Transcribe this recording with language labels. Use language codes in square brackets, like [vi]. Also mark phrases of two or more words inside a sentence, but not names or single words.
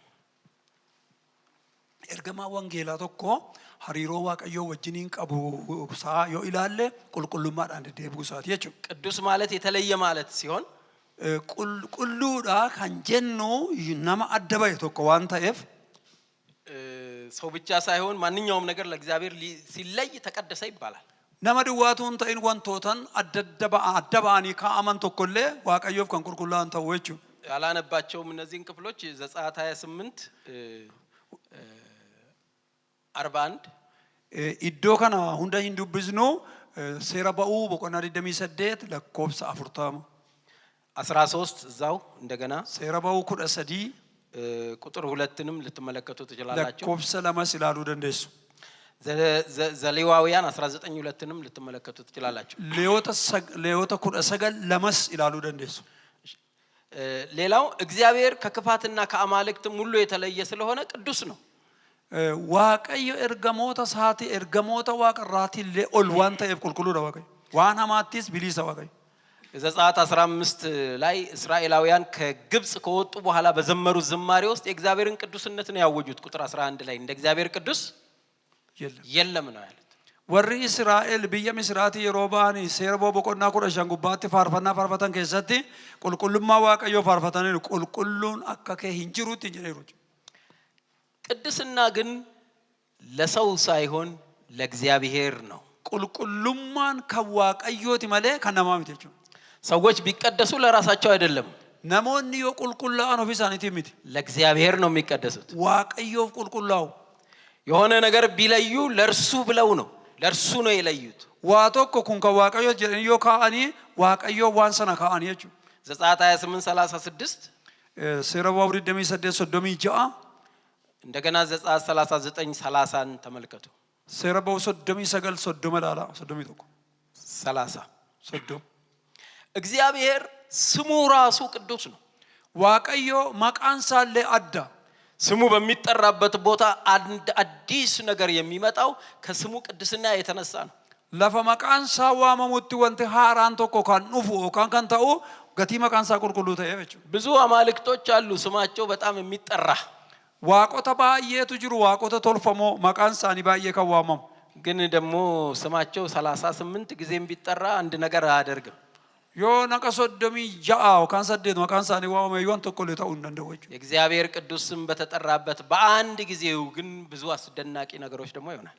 [om] ergamaa wangeelaa tokko hariiroo waaqayyoo wajjiniin qabu saa yoo ilaalle qulqullummaadhaan deddeebi'uu isaati jechuudha [am] ቅዱስ ማለት የተለየ ማለት ሲሆን [om] qulqulluudha kan jennu nama adda bahe tokko waan ta'eef [am] ሰው ብቻ ሳይሆን ማንኛውም ነገር ለእግዚአብሔር ሲለይ ተቀደሰ ይባላል [om] nama duwwaatuun ta'in wantootan adda ba'anii kaa'aman tokkollee waaqayyoof kan qulqullaa'an ta'u jechuudha [am] ያላነባቸውም እነዚህን ክፍሎች ዘጸአት 28 41 [om] iddoo kana hunda hin dubbisnu seera ba'uu boqonnaa 28 lakkoofsa 40 [am] 13 እዛው እንደገና [om] seera ba'uu 13 [am] ቁጥር 2ንም ልትመለከቱ ትችላላችሁ [om] lakkoofsa 2 ilaaluu dandeessu [am] ዘሌዋውያን 19:2ንም ልትመለከቱ ትችላላችሁ [om] leewota 19 lamas ilaaluu dandeessu [am] ሌላው እግዚአብሔር ከክፋትና ከአማልክትም ሁሉ የተለየ ስለሆነ ቅዱስ ነው [om] waaqayyo ergamoota saati ergamoota waaqarraatillee ol waan ta'eef qulqulluudha waaqayyo waan hamaattis bilisa waaqayyo [am] ዘጸአት 15 ላይ እስራኤላውያን ከግብጽ ከወጡ በኋላ በዘመሩት ዝማሬ ውስጥ የእግዚአብሔርን ቅዱስነት ነው ያወጁት ቁጥር 11 ላይ እንደ እግዚአብሔር ቅዱስ የለም ነው ያሉት [om] warri israa'el biyya misraati yeroo ba'anii seera boqonnaa 15 gubbaatti faarfannaa faarfatan keessatti qulqullummaa waaqayyoo faarfatanii qulqulluun akka kee hin jirutti jedheeru [am] ቅድስና ግን ለሰው ሳይሆን ለእግዚአብሔር ነው [om] qulqullummaan kan waaqayyooti malee kan namaa miti jechuudha [am] ሰዎች ቢቀደሱ ለራሳቸው አይደለም [om] namoonni yoo qulqullaa'an ofii isaaniitii miti [am] ለእግዚአብሔር ነው የሚቀደሱት [om] waaqayyoof qulqullaa'u [am] የሆነ ነገር ቢለዩ ለርሱ ብለው ነው ለርሱ ነው የለዩት [om] waa tokko kun kan waaqayyoo jedhanii yoo kaa'anii waaqayyoo waan sana kaa'anii jechuudha [am] ዘጸአት 28:36 [om] seera ba'uu 28:36 [am] እንደገና ዘጸአት 39:30ን ተመልከቱ [om] seera ba'uu 39:30 laala 30 [am] እግዚአብሔር ስሙ ራሱ ቅዱስ ነው [om] waaqayyo maqaan isaallee adda [am] ስሙ በሚጠራበት ቦታ አንድ አዲስ ነገር የሚመጣው ከስሙ ቅድስና የተነሳ ነው [om] lafa maqaan isaa waamamutti wanti haaraan tokko kan dhufu yookaan kan ta'u gatii maqaan isaa qulqulluu ta'e jechuudha. [am] ብዙ አማልክቶች አሉ ስማቸው በጣም የሚጠራ [om] waaqota baay'eetu jiru waaqota tolfamoo maqaan isaanii baay'ee kan waamamu [am] ግን ደግሞ ስማቸው 38 ጊዜም ቢጠራ አንድ ነገር አያደርግም። [om] yoo naqa 36 yookaan 8 maqaan isaanii waamame yoo tokko illee ta'uu hin danda'u jechuudha. [am] የእግዚአብሔር ቅዱስ ስም በተጠራበት በአንድ ጊዜው ግን ብዙ አስደናቂ ነገሮች ደግሞ ይሆናል።